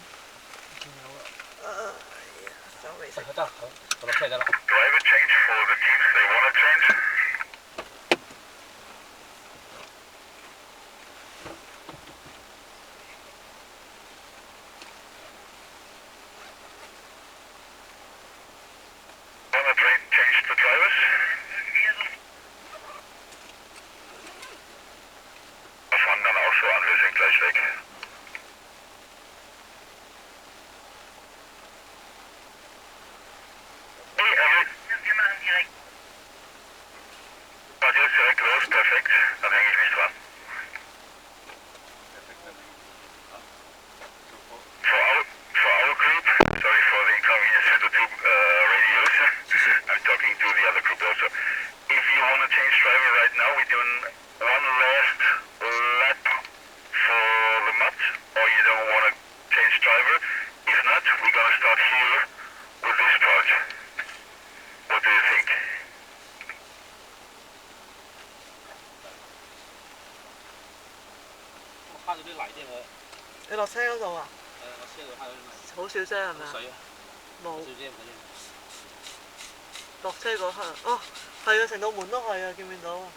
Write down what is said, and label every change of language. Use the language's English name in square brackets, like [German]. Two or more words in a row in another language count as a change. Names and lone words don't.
[Cantonese] 見到啦。走嚟食。得，我落車得啦。 [English] Driver change for the teams they want to change. Wanna change the drivers? [German] Wir fangen dann auch so an, wir sind gleich weg. Radio ist direkt los, perfekt, dann hänge ich mich dran. [English] For our group, sorry for the inconvenience with the two radios. I'm talking to the other group also. If you want to change driver right now, we're doing one last lap for the mud, or you don't want to change driver. If not, we're going to start here with this part. What do you think? [Cantonese] 我揩到啲泥添佢。你落車嗰度啊？我車度揩到啲泥。好少啫係咪啊？水啊？冇。少啫唔緊要。落車嗰刻，哦，係啊，成道門都係啊，見唔見到啊？